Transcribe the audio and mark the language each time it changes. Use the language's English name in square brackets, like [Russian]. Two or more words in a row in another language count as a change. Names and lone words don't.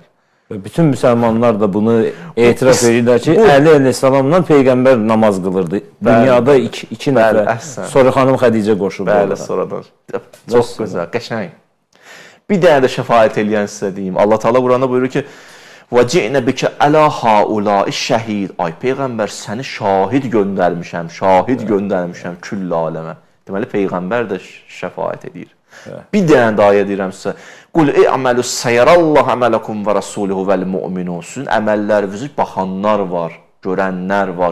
[Azerbaijani] Və bütün müsəlmanlar da bunu etiraf edirlər ki, Əli əleyhissalamla Peyğəmbər namaz qılırdı. Dünyada iki nəfər. Sonra xanım Xədicə qoşuldu. Bəli, sonradan. Çox gözəl, qəşəng. Bir dənə də şəfaət eləyən sizə deyim. Allah Teala Quranda buyurur ki, [Arabic] وَجِئْنَ بِكَ أَلَا هَاُولَاءِ şəhid. [Azerbaijani] Ay, Peyğəmbər, səni şahid göndərmişəm, küll aləmə. Deməli, Peyğəmbər də şəfaət edir. Bir dənə də ayə deyirəm sizə. [Arabic] قل اعملوا فسيرى الله عملكم ورسوله والمؤمنون. [Azerbaijani] Sizin əməllərinizi baxanlar var, görənlər var.